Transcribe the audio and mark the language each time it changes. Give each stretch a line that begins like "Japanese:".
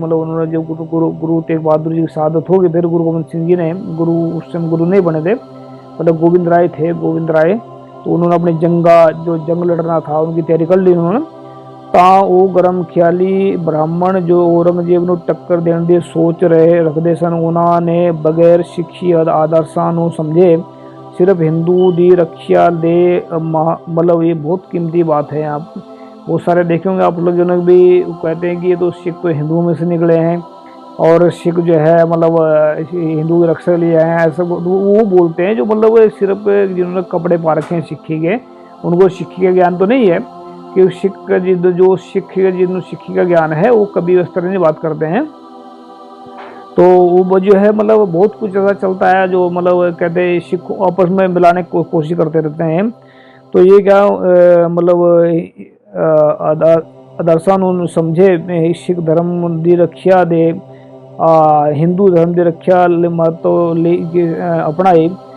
Hindi: मतलब उन्होंने जो गुरु तेग बहादुर जी की शहादत होगी फिर गुरु गोविंद सिंह जी ने उस समय गुरु नहीं बने थे, मतलब गोविंद राय थे। गोविंद राय तो उन्होंने अपनी जंग लड़ना था उनकी तैयारी कर ली उन्होंने।
Punjabi: ਤਾਂ ਉਹ ਗਰਮ ਖਿਆਲੀ ਬ੍ਰਾਹਮਣ ਜੋ ਔਰੰਗਜ਼ੇਬ ਨੂੰ ਟੱਕਰ ਦੇਣ ਦੀ ਸੋਚ ਰੱਖਦੇ ਸਨ, ਉਹਨਾਂ ਨੇ ਬਗੈਰ ਸਿੱਖੀ ਆਦਰਸ਼ਾਂ ਨੂੰ ਸਮਝੇ सिर्फ हिंदू दी रक्षा दे मतलब ये बहुत कीमती बात है।
Hindi: आप बहुत सारे देखे होंगे आप लोग, जो भी कहते हैं कि ये तो सिख तो हिंदुओं में से निकले हैं और सिख जो है मतलब हिंदू की रक्षा के लिए हैं, ऐसा वो बोलते हैं जो मतलब सिर्फ जिन्होंने कपड़े पा रखे हैं सिक्खी के, उनको सिक्खी का ज्ञान तो नहीं है। कि सिख जो जिन्होंने सिक्खी का ज्ञान है वो कभी इस तरह नहीं बात करते हैं। तो वो जो है मतलब बहुत कुछ ऐसा चलता है जो मतलब कहते हैं सिख आपस में मिलाने की कोशिश करते रहते हैं। तो ये क्या मतलब
Punjabi: आदर्शां ਨੂੰ ਸਮਝੇ ਸਿੱਖ ਧਰਮ ਦੀ ਰੱਖਿਆ ਦੇ ਹਿੰਦੂ ਧਰਮ ਦੀ ਰੱਖਿਆ ਲਈ ਅਪਣਾਏ।